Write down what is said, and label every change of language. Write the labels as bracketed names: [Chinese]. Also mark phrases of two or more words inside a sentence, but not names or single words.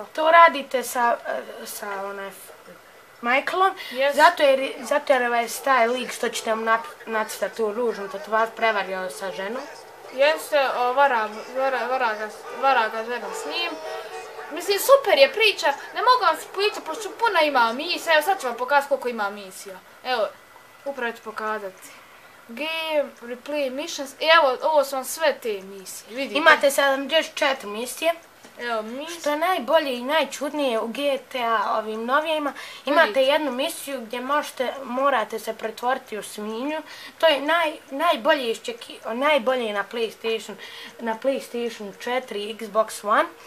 [Croatian] To radite sa Michaelom, zato jer vas taj lik što ćete vam nacrtati tu ružnu tetovaž prevario sa ženom. Jeste, vara ga žena s njim. Mislim, super je priča, ne mogu vam pričati, pošto puno ima misija, evo sad ću vam pokazati koliko ima misija. Evo, upravo ću pokazati. [English] Game, replay, missions, [Croatian] evo, ovo su vam sve te misije, vidite. Imate 74 misije. Evo, misije. Što je najbolje i najčudnije u GTA ovim novijima, imate jednu misiju gdje morate se pretvoriti u svinju. To je najbolje na PlayStation 4 i Xbox One.